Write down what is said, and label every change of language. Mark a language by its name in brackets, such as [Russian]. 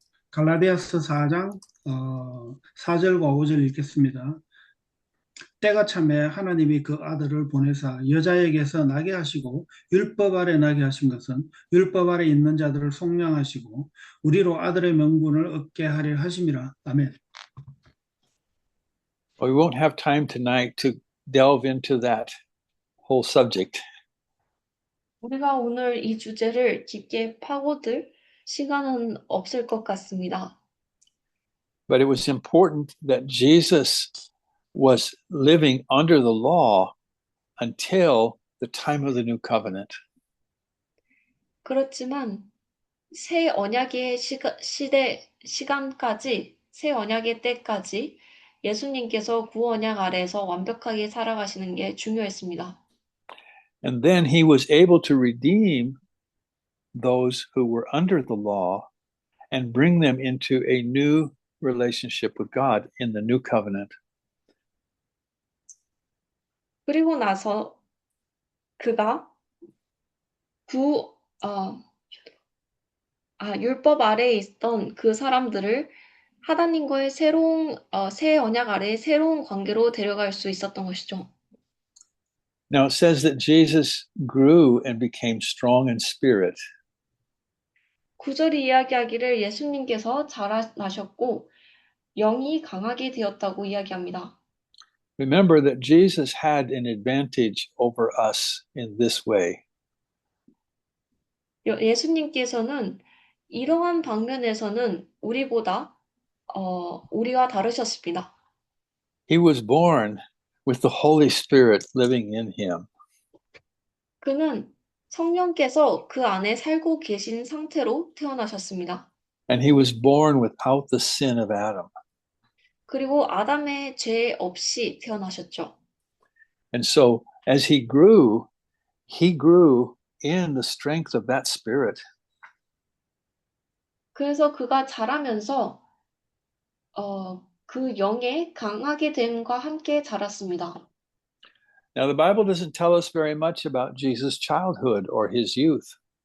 [Korean] 갈라디아서 4장 4절과 5절 읽겠습니다. 때가 참에 하나님이 그 아들을 보내사 여자에게서 나게 하시고 율법 아래 나게 하신 것은 율법 아래 있는 자들을 속량하시고 우리로 아들의 명분을 얻게 하려 하심이라. 아멘. [English] Well, we won't have time tonight to delve into that whole subject. [Korean] 우리가 오늘 이 주제를 깊게 파고들 시간은 없을 것 같습니다. [English] But it was important that Jesus was living under the law until the time of the new covenant. [Korean] 그렇지만 새 언약의 시간까지, 새 언약의 때까지 예수님께서 구언약 아래에서 완벽하게 살아가시는 게 중요했습니다. [English] And then he was able to redeem those who were under the law and bring them into a new relationship with God in the new covenant. [Korean] 그리고 나서 그가 율법 아래에 있던 그 사람들을 하나님과의 새 언약 아래의 새로운 관계로 데려갈 수 있었던 것이죠. [English] Now it says that Jesus grew and became strong in spirit. [Korean] 9절이 이야기하기를 예수님께서 자라나셨고 영이 강하게 되었다고 이야기합니다. [English] Remember that Jesus had an advantage over us in this way. [Korean] 예수님께서는 이러한 방면에서는 우리와 다르셨습니다. [English] He was born with the Holy Spirit living in him. [Korean] 그는 성령께서 그 안에 살고 계신 상태로 태어나셨습니다. [English] And he was born without the sin of Adam. [Korean] 그리고 아담의 죄 없이 태어나셨죠. [English] And so as he grew in the strength of that spirit. [Korean] 그래서 그가 자라면서 그 영에 강하게 됨과 함께 자랐습니다. [English] Now the Bible doesn't tell us very much about Jesus' childhood or his youth.